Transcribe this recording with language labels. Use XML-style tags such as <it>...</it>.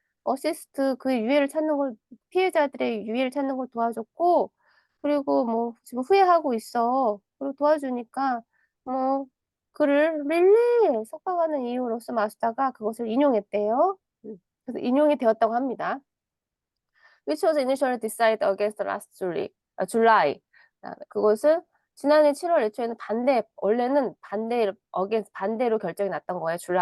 <ko>어시스트, 그 유해를 찾는 걸, 피해자들의 유해를 찾는 걸 도와줬고, 그리고 뭐 지금 후회하고 있어. 그리고 도와주니까 뭐 그를 릴리 석방하는 이유로서 마스다가 그것을 인용했대요. 그래서 인용이 되었다고 합니다.</ko> <en>which was initially decided against last July.</en> <ko>그것은 지난해 7월 애초에는 원래는 반대로 결정이 났던 거예요.</ko>